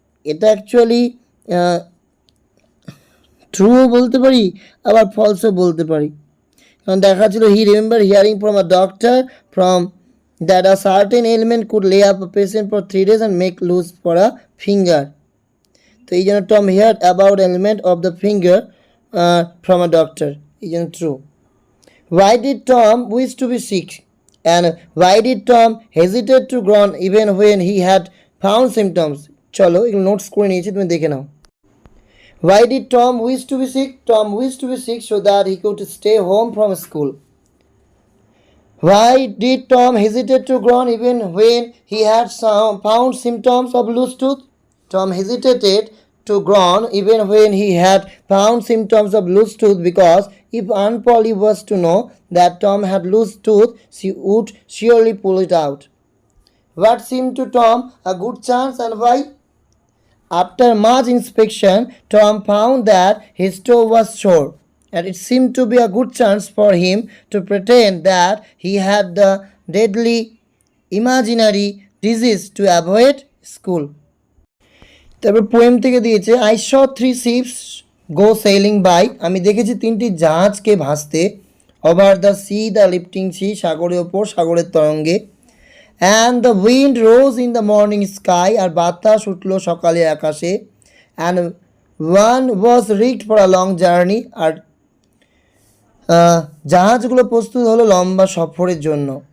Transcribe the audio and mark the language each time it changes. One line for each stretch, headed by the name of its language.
Bangla: এটা অ্যাকচুয়ালি ট্রুও বলতে পারি আবার ফলসও বলতে পারি, কারণ দেখা ছিল
English: He remember hearing from a doctor from that a certain element could lay up a patient for 3 days and make loose for a finger.
Bangla: তো এই জন্য
English: Tom heard about element of the finger from a doctor, এই জন্য true. Why did Tom wish to be sick? And why did Tom hesitate to groan even when he had found symptoms?
Bangla: চলো এগুলো notes করে নিয়েছি, তুমি দেখে নাও।
English: Why did Tom wish to be sick? Tom wished to be sick so that he could stay home from school. Why did Tom hesitate to groan even when he had found symptoms of loose tooth? Tom hesitated to groan even when he had found symptoms of loose tooth because if Aunt Polly was to know that Tom had loose tooth, she would surely pull it out. What seemed to Tom a good chance and why? After much inspection, Tom found that his toe was sore, and it seemed to be a good chance for him to pretend that he had the deadly imaginary disease to avoid school.
Bangla: তারপর poem থেকে দিয়েছে
English: I saw three ships go sailing by,
Bangla: আমি দেখেছি তিনটি জাহাজকে ভাসতে,
English: over the sea the lifting sea,
Bangla: সাগরের ওপর সাগরের তরঙ্গে,
English: and the wind rose in the morning sky,
Bangla: আর বাতাস উঠল সকালের আকাশে,
English: and one was rigged for a long journey,
Bangla: আর জাহাজগুলো প্রস্তুত হলো লম্বা সফরের জন্য।